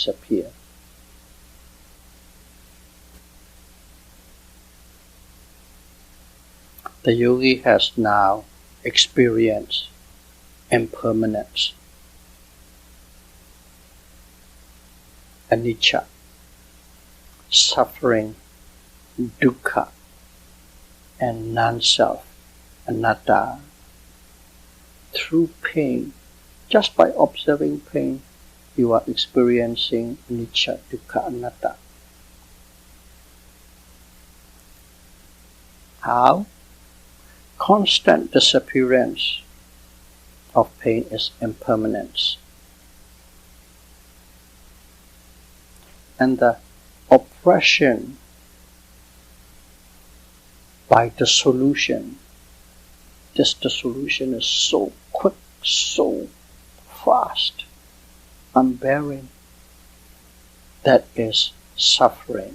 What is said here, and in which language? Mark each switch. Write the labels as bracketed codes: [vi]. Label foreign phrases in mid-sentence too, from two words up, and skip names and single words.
[en] The yogi has now experienced impermanence, anicca, suffering, dukkha, and non-self, anatta. Through pain, just by observing pain, you are experiencing [pi] anicca, dukkha, anatta. [en] How? Constant disappearance of pain is impermanence. And the oppression by dissolution, this dissolution is so quick, so fast, unbearing, that is suffering.